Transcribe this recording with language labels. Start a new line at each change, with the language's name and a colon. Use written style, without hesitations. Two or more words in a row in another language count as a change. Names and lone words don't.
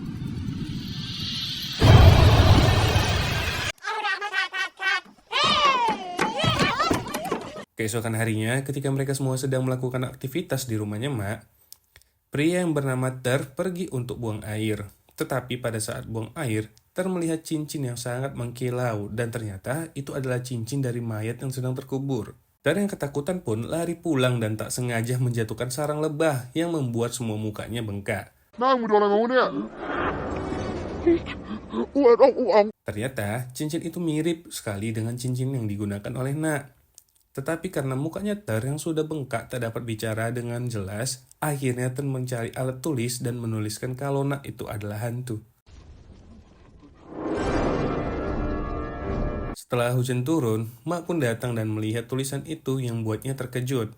Indonesian: Keesokan harinya, ketika mereka semua sedang melakukan aktivitas di rumahnya Mak, pria yang bernama Ter pergi untuk buang air. Tetapi pada saat buang air, Ter melihat cincin yang sangat mengkilau dan ternyata itu adalah cincin dari mayat yang sedang terkubur. Ter yang ketakutan pun lari pulang dan tak sengaja menjatuhkan sarang lebah yang membuat semua mukanya bengkak.
Thai: หน้ามึงโดนอะไรมาวะเนี่ย อ้วนอ่อง
Indonesian: Ternyata cincin itu mirip sekali dengan cincin yang digunakan oleh Nak. Tetapi karena mukanya Ter yang sudah bengkak tak dapat bicara dengan jelas, akhirnya Ter mencari alat tulis dan menuliskan kalau Nak itu adalah hantu. Setelah hujan turun, Mak pun datang dan melihat tulisan itu yang buatnya terkejut.